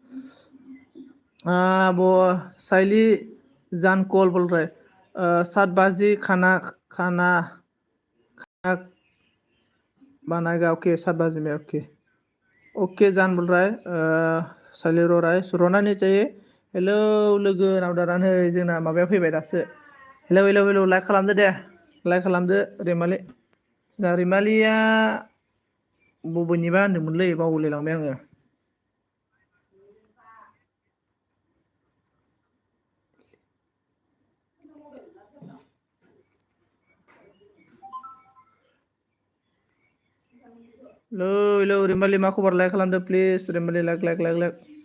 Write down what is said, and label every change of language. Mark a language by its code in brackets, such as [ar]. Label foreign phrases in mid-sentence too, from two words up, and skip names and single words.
[hi] वो साइली जान कॉल बोल रहा है 7 बजे खाना खाना खाना बनाएगा, ओके 7 बजे में, ओके ओके जान बोल रहा है। साइली रो रहा है, रोना नहीं चाहिए। [brx] हेलो लोगो नावदारानो जोंना माबायाव फैबाय दासो, [en] hello hello hello, [brx] लाइक खालामदो दे, लाइक खालामदो रैमालि, जोंना रैमालिया बबेनिबा होनदोंमोनलै बावलायलांबाय आङो। [en] hello hello [brx] रैमालि मा खबर, लाइक खालामदो प्लिज रैमालि, [en] like like like like.